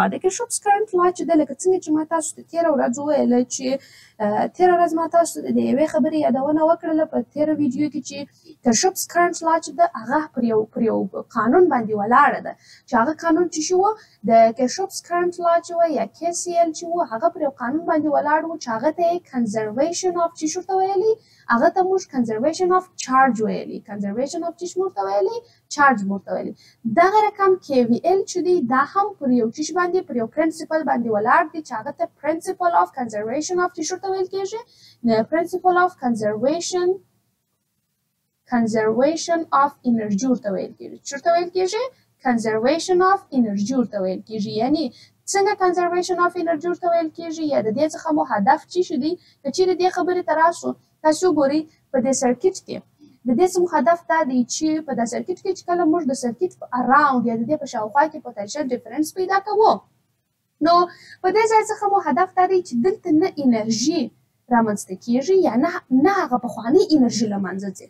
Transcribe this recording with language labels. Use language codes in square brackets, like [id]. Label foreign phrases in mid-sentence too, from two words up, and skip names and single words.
[ps] د [en] Kirchhoff's current law [ps] چې ده لکه څنګه چې ما تاسو ته تېره ورځ وویله چې تېره ورځ ما تاسو ته د یوې خبرې یادونه وکړله په تېره ویډیو کې چې [en] Kirchhoff's current law [ps] چې ده هغه پر یو قانون باندې ولاړه ده، چې هغه قانون چې شو د [en] Kirchhoff's current law [ps] چې و یا KCL چې و هغه پر یو قانون باندې ولاړ و چې هغه ته یې [en] conservation of [ps] چې شو ورته ویلي، هغه ته موږ [en] conservation of charge [ps] ویلي، [en] conservation of [ps] چې شو ورته ویلي؟ چارج ورته ویلي. دغه رقم KVL چې دی دا هم پر یو چیش باندې پر یو پرنسپل باندې ولاړ دی چې هغه ته [en] principle of conservation of [ps] چې شو ورته ویل کېږي؟ [en] principle of conservation of energy [ps] ورته ویل کېږي. چې ورته ویل کېږي؟ [en] conservation of energy [ps] ورته ویل کېږي. یعنې څنګه [en] conservation of energy [ps] ورته ویل کېږي یا د دې څخه مو هدف څه شی دی؟ که چیرې دې خبرې ته راسو تاسو وګورئ په دې سرکټ کې د دې څخه هدف دا دی چې په دې سرکټ کې چې کله موږ د سرکټ په اراوند یا د دې په شاوخوا کې [en] potential difference [ps] پیدا کوو، نو په دې ځای څخه مو هدف دا دی چې دلته نه انرژي رامنځته کېږي یا نه هغه پخوانۍ انرژي له منځه ځي.